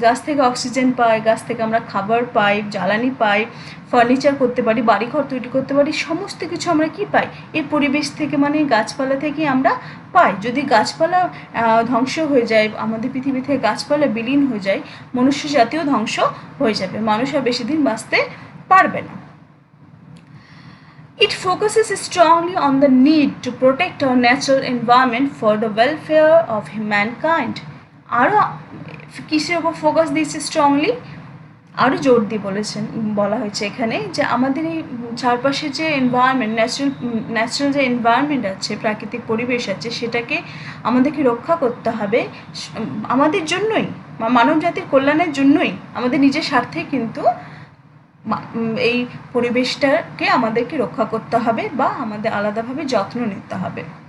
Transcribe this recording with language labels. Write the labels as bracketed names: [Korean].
[Bangla] গাছ থেকে অক্সিজেন পাই, গাছ থেকে আমরা খাবার পাই, জ্বালানি পাই, ফার্নিচার করতে পারি, বাড়িঘর তৈরি করতে পারি, সমস্ত কিছু আমরা কি পাই? এই পরিবেশ থেকে, মানে গাছপালা থেকে আমরা পাই। যদি গাছপালা ধ্বংস হয়ে যায়, আমাদের পৃথিবী থেকে গাছপালা বিলীন হয়ে যায়, মনুষ্য জাতিও ধ্বংস হয়ে যাবে, মানুষ আর বেশি দিন বাঁচতে পারবে না। [English] It focuses strongly on the need to protect our natural environment for the welfare of mankind. [Bangla] আরও কিসের ওপর ফোকাস দিয়েছে স্ট্রংলি? আরও জোর দিয়ে বলা হয়েছে এখানে যে আমাদের এই চারপাশে যে এনভায়রনমেন্ট, ন্যাচারাল যে এনভায়রনমেন্ট আছে, প্রাকৃতিক পরিবেশ আছে, সেটাকে আমাদেরকে রক্ষা করতে হবে আমাদের জন্যই, মানব জাতির কল্যাণের জন্যই, আমাদের নিজের স্বার্থে কিন্তু এই পরিবেশটাকে আমাদেরকে রক্ষা করতে হবে বা আমাদের আলাদাভাবে যত্ন নিতে হবে।